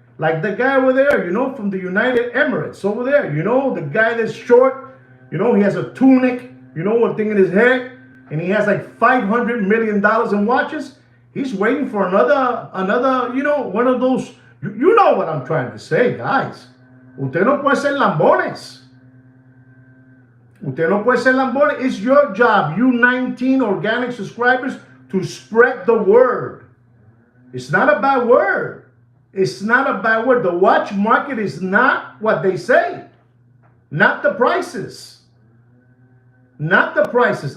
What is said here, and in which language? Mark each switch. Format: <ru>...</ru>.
<en>Like the guy over there, from the United Emirates over there. The guy that's short. He has a tunic. One thing in his head. And he has like $500 million in watches. He's waiting for another, one of those. You know what I'm trying to say, guys.</en> <es>Usted no puede ser lambones. Usted no puede ser lambones.</es> <en>It's your job, you 19 organic subscribers, to spread the word. It's not a bad word. It's not a bad word. The watch market is not what they say. Not the prices. Not the prices.</en>